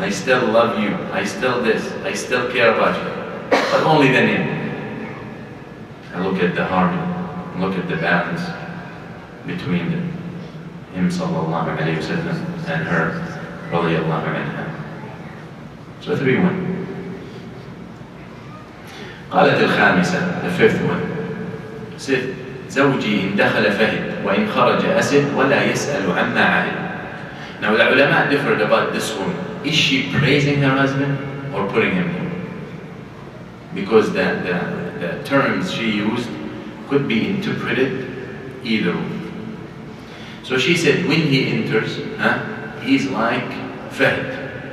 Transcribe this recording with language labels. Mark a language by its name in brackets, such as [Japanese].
[English] I still love you. I still this. I still care about you. But only the name. And look at the harmony. Look at the balance between them. Him sallallahu alayhi wa sallam and her radiyallahu anha. So 3-1. [Arabic] قالت الخامسة, [English] the 5th one. [Arabic] Said, زوجي إن دخل فهد وإن خرج أسد ولا يسأل عما عهد. [English] Now the ulama differed about this woman. Is she praising her husband or putting him down? Because the terms she used could be interpreted either way. So she said, when he enters, he's like Fahd.